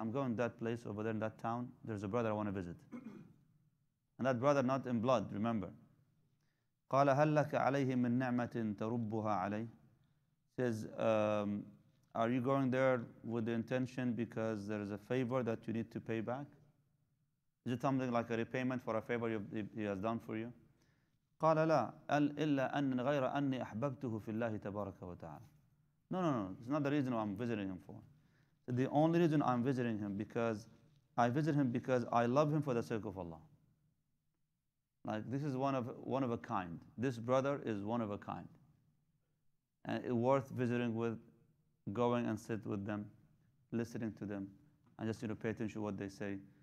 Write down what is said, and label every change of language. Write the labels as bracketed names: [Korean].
[English] I'm going to that place over there in that town. There's a brother I want to visit. And that brother not in blood, remember. [Arabic] قال هل لك عليه من نعمة تربها عليه? [English] Says, are you going there with the intention because there is a favor that you need to pay back? Is it something like a repayment for a favor he has done for you? [Arabic] قال لا إلا أن غير أني أحببته في الله تبارك وتعالى. [English] No, it's not the reason I'm visiting him for. The only reason I'm visiting him because I visit him because I love him for the sake of Allah. Like this is one of a kind. This brother is one of a kind. And it's worth visiting with, going and sit with them, listening to them, and just pay attention to what they say.